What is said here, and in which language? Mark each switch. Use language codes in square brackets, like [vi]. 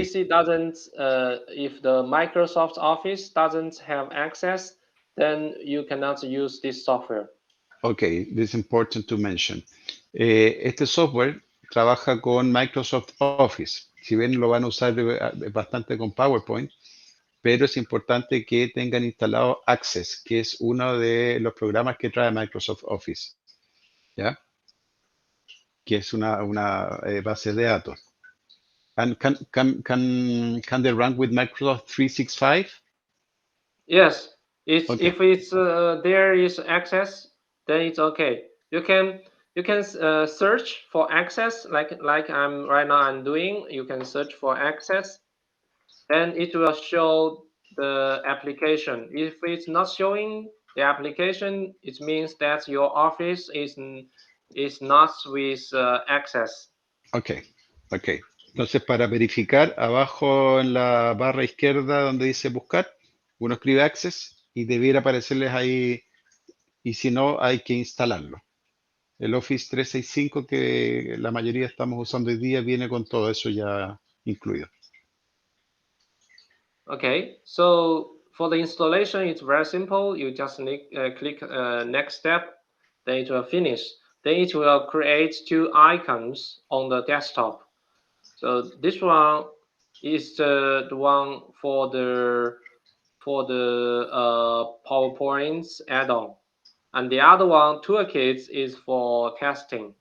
[en] PC doesn't, if the Microsoft Office doesn't have access, then you cannot use this software. Okay, this is important to mention. [es] Este software trabaja con Microsoft Office. Si bien lo van a usar bastante con PowerPoint, pero es importante que tengan instalado Access, que es uno de los programas que trae Microsoft Office, ¿ya? Que es una base de datos. [en] And can they run with Microsoft 365? Yes, it's Okay. if it's there is access, then it's okay. You can search for access like I'm right now I'm doing. You can search for access, then it will show the application. If it's not showing the application, it means that your office is not with access. Ok, ok. [es] Entonces, para verificar, abajo en la barra izquierda donde dice buscar, uno escribe Access y debiera aparecerles ahí, y si no, hay que instalarlo. El Office 365 que la mayoría estamos usando hoy día viene con todo eso ya incluido. [en] Okay, so for the installation, it's very simple. You just click next step, then it will finish. Then it will create two icons on the desktop. So this one is the one for the PowerPoint add-on, and the other one toolkits is for testing.